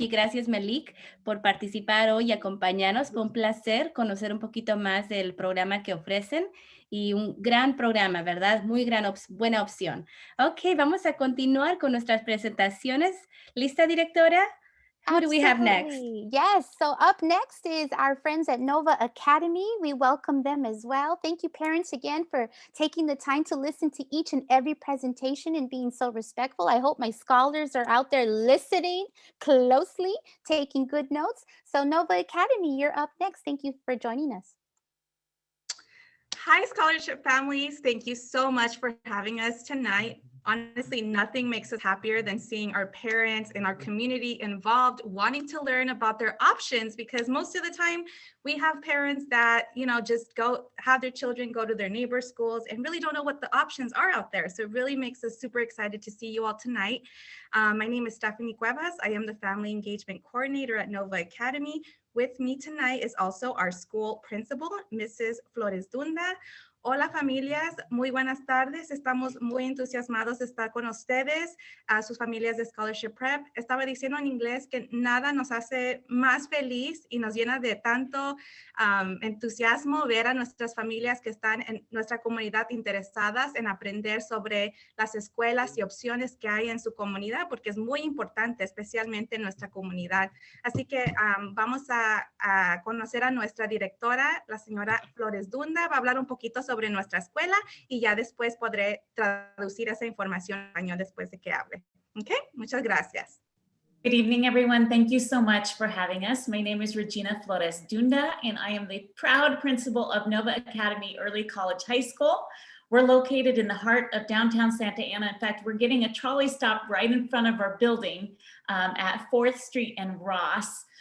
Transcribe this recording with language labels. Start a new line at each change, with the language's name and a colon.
Spanish: Y gracias, Melik, por participar hoy y acompañarnos. Fue un placer conocer un poquito más del programa que ofrecen. Y un gran programa, ¿verdad? Muy buena opción. Ok, vamos a continuar con nuestras presentaciones. ¿Lista, directora?
English: Who do we have next? Absolutely. Yes. So up next is our friends at Nova Academy. We welcome them as well. Thank you, parents, again, for taking the time to listen to each and every presentation and being so respectful. I hope my scholars are out there listening closely, taking good notes. So Nova Academy, you're up next. Thank you for joining us. Hi, scholarship families. Thank you so much for having us tonight. Honestly, nothing makes us happier than seeing our parents and our community involved, wanting to learn about their options, because most of the time we have parents that, just have their children go to their neighbor schools and really don't know what the options are out there. So it really makes us super excited to see you all tonight. My name is Stephanie Cuevas. I am the Family Engagement Coordinator at Nova Academy. With me tonight is also our school principal, Mrs. Flores Dunda.
Spanish: Hola familias, muy buenas tardes. Estamos muy entusiasmados de estar con ustedes, a sus familias de Scholarship Prep. Estaba diciendo en inglés que nada nos hace más feliz y nos llena de tanto entusiasmo ver a nuestras familias que están en nuestra comunidad interesadas en aprender sobre las escuelas y opciones que hay en su comunidad, porque es muy importante, especialmente en nuestra comunidad. Así que vamos a conocer a nuestra directora, la señora Flores Dunda. Va a hablar un poquito sobre nuestra escuela y ya después podré traducir esa información en español después de que hable. Okay, muchas gracias.
English: Good evening, everyone. Thank you so much for having us. My name is Regina Flores Dunda, and I am the proud principal of Nova Academy Early College High School. We're located in the heart of downtown Santa Ana. In fact, we're getting a trolley stop right in front of our building at 4th Street and Ross.